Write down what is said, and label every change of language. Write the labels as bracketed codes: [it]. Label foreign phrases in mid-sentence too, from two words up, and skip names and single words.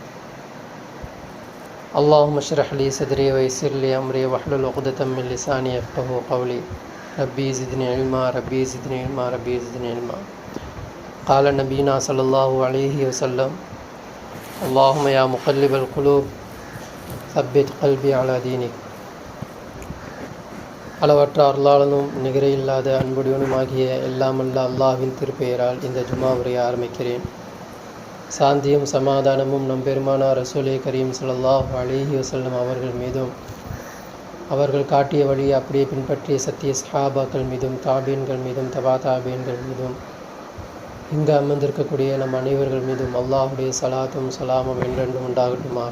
[ar] اللهم اشرح لي صدري ويسر لي أمري واحلل عقدة من لساني يفقهوا قولي. ربي زدني علما ربي زدني علما ربي زدني علما. قال نبينا صلى الله عليه وسلم اللهم يا مقلب القلوب ثبت قلبي على دينك. [ta] அளவற்ற அருளாளனும் நிகரையில்லாத அன்புடையவனுமாகிய எல்லாமல்ல அல்லாஹ்வின் திருப்பெயரால் இந்த ஜும்மா உரையை ஆரம்பிக்கிறேன். சாந்தியும் சமாதானமும் நம் பெருமானார் [ar] رسول كريم صلى الله عليه وسلم [ta] அவர்கள் மீதும், அவர்கள் காட்டிய வழியை அப்படியே பின்பற்றிய சத்திய சஹாபாக்கள் மீதும், தாபீன்கள் மீதும், தபா தாபீன்கள் மீதும், இங்கு அமர்ந்திருக்கக்கூடிய நம் அனைவர்கள் மீதும் அல்லாஹுடைய சலாத்தும் சலாமும் என்றென்றும் உண்டாகட்டுமாக.